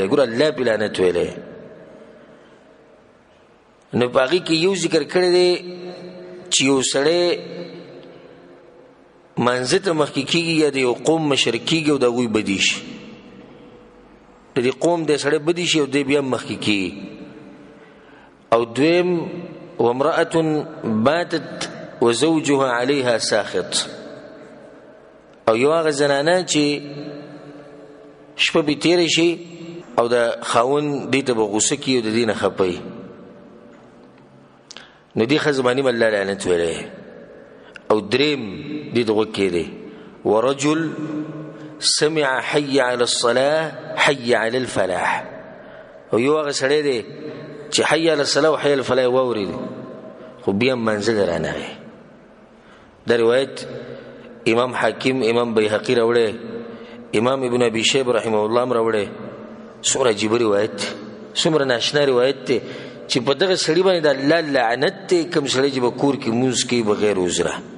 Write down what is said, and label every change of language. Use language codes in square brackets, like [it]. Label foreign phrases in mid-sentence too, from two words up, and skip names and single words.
[ps] ګوره الله په لعنت ویلی نو په هغې کې یو ذکر کړی دی چې یو سړی منځه ته مخکې کېږي یا د یو قوم مشر کېږي او د هغوی بدي شي، د دې قوم دی سړی بدي شي او دی بیا مخکې کېږي. او دویم [ar] وامرأة باتت وزوجها عليها ساخط، [ps] او یو هغه زنانه چې شپه به تیره شي او د خاوند دې ته به غوسه کړي او د دې نه خفه، نو دې ښځه باندې به الله لعنت ویلی. او دریم دې ته غوږ کېدی [ar] ورجل سمع حي على الصلاة حي على الفلاح، [ps] او یو هغه سړی دی چې [ar] حي على الصلاة [ps] او [ar] حي على الفلاح [ps] واورېد خو بیا منزل رانغی. دا روایت امام حاکم امام بیهقی راوړی، امام ابن ابي شیبه [ar] رحمه الله [ps] هم راوړی. څومره عجیبه روایت دی، څومره ناشنا روایت دی چې په دغه سړي باندې د الله لعنت دی کوم سړی چې به کور کې مونځ کوي بغیر عذره.